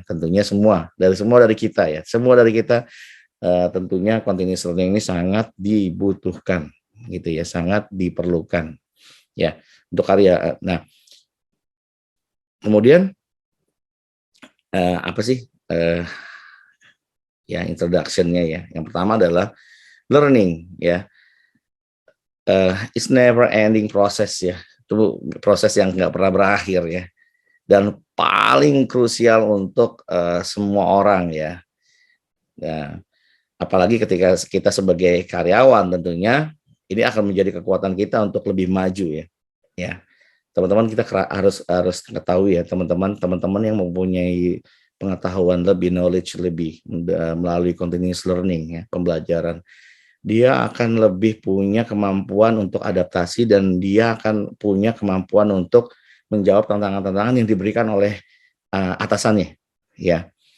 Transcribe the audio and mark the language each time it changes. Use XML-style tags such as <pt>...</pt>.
<id>Tentunya semua dari kita ya, semua dari kita tentunya continuous learning ini sangat dibutuhkan gitu ya, sangat diperlukan ya untuk karya. Nah, kemudian apa sih ya introduction-nya ya. Yang pertama adalah learning ya.</id> <en>It's never ending process ya.</en> <id>Itu proses yang nggak pernah berakhir ya. Dan paling krusial untuk semua orang ya. Nah, apalagi ketika kita sebagai karyawan tentunya ini akan menjadi kekuatan kita untuk lebih maju ya. Ya, teman-teman kita harus harus ketahui ya teman-teman yang mempunyai pengetahuan lebih, knowledge lebih melalui continuous learning ya, pembelajaran, dia akan lebih punya kemampuan untuk adaptasi dan dia akan punya kemampuan untuk menjawab tantangan-tantangan yang diberikan oleh atasannya ya.</id>